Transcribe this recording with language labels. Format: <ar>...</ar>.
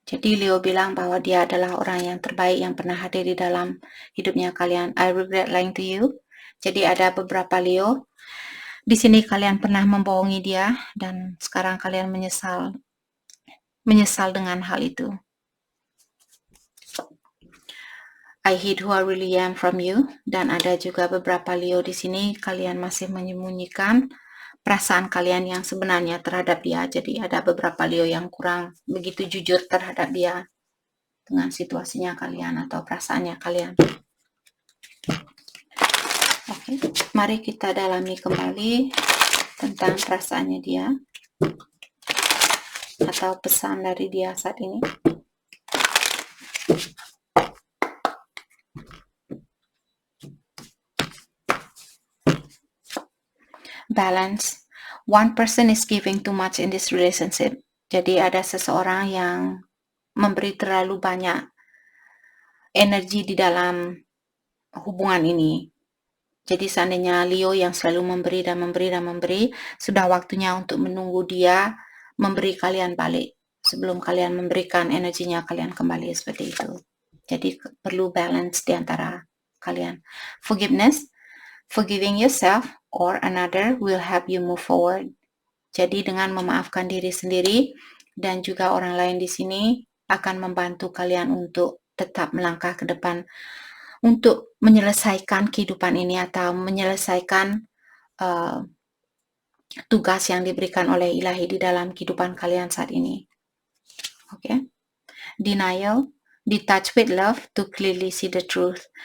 <id>Jadi Leo bilang bahwa dia adalah orang yang terbaik yang pernah hadir di dalam hidupnya kalian.</id> <en>I regret lying to you.</en> <id>Jadi ada beberapa Leo. Di sini kalian pernah membohongi dia dan sekarang kalian menyesal dengan hal itu.</id> <en>I hid who I really am from you.</en> <id>Dan ada juga beberapa Leo di sini kalian masih menyembunyikan perasaan kalian yang sebenarnya terhadap dia. Jadi ada beberapa Leo yang kurang begitu jujur terhadap dia dengan situasinya kalian atau perasaannya kalian. Oke, mari kita dalami kembali tentang perasaannya dia atau pesan dari dia saat ini.</id> <en>Balance. One person is giving too much in this relationship.</en> <id>Jadi ada seseorang yang memberi terlalu banyak energi di dalam hubungan ini. Jadi seandainya Leo yang selalu memberi dan memberi dan memberi, sudah waktunya untuk menunggu dia memberi kalian balik sebelum kalian memberikan energinya kalian kembali, seperti itu. Jadi perlu balance di antara kalian.</id> <en>Forgiveness. Forgiving yourself or another will help you move forward.</en> <id>Jadi dengan memaafkan diri sendiri dan juga orang lain di sini akan membantu kalian untuk tetap melangkah ke depan untuk menyelesaikan kehidupan ini atau menyelesaikan tugas yang diberikan oleh Ilahi di dalam kehidupan kalian saat ini. Oke.</id> <en>Denial. Detach with love to clearly see the truth.</en>